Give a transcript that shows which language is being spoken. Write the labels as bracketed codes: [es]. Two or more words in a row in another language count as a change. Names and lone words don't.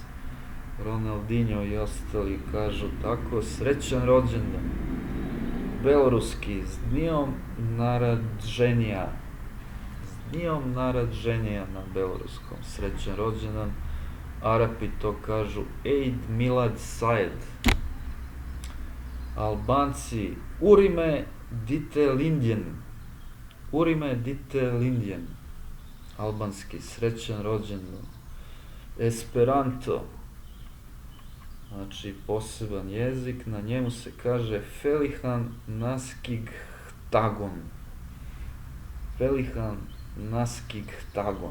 [sr] Ronaldinho i ostali kažu tako. Srećan rođendan. [be] Beloruski, з днём нараджэння. з днём нараджэння [sr] na beloruskom. Srećan rođendan. Arapi to kažu [ar] عيد ميلاد سعيد. [sq] Albanci Urime dite Lindjen. Urime dite Lindjen. [sr] Albanski, srećan rođendan. Esperanto, znači poseban jezik, na njemu se kaže [eo] Felihan naskig tagon. Felihan naskig tagon.